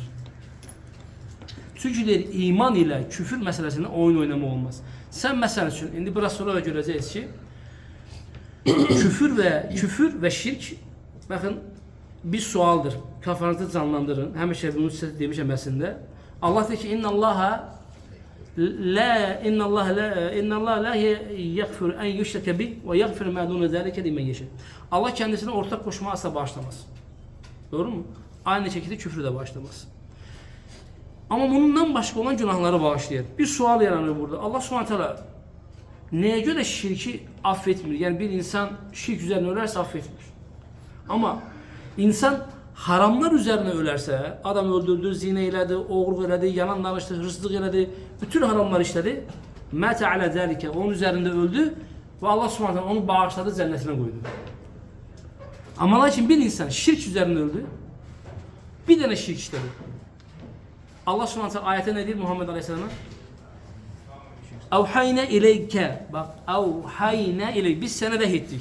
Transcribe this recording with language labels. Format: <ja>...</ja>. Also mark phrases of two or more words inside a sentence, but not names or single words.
<az>Çünki deyir iman ilə küfür məsələsində oyun oynama olmaz. Sən məsəl üçün indi biraz sonra da görəcəyiz ki, küfür və şirk, baxın bir sualdır. Kafanızda canlandırın. Həmişə bunu sizə demişəm əslində. Allah deyir ki,</az> <ar>إن الله لا يغفر أن يشرك به ويغفر ما دون ذلك لمن يشاء.</ar> <tr>Allah kendisine ortak koşma asla bağışlamaz. Doğru mu? Aynı şekilde küfrü de bağışlamaz. Ama bundan başka olan günahları bağışlayır. Bir sual yaranıyor burada. Allah</tr> <ar>سبحانه وتعالى</ar> <tr>neye göre şirki affetmiyor? Yani bir insan şirk üzerine ölerse affetmiyor. Ama insan haramlar üzerine ölerse, adam öldürdü,</tr> <az>zina elədi, oğurluq elədi, yalan danışdı, hırsızlıq elədi, bütün haramlar işledi.</az> <ar>مات على ذلك,</ar> <tr>onun üzerinde öldü ve Allah</tr> <ar>سبحانه وتعالى</ar> <tr>onu bağışladı, cennetine koydu. Ama lakin bir insan şirk üzerine öldü, bir tane şirk işledi. Allah Subhanahu ayette ne diyor Muhammed Aleyhisselam'a?</tr> <ar>أوحينا إليك.</ar> <tr>Bak,</tr> <ar>أوحينا إليك.</ar> <tr>Biz sana vahyettik.</tr>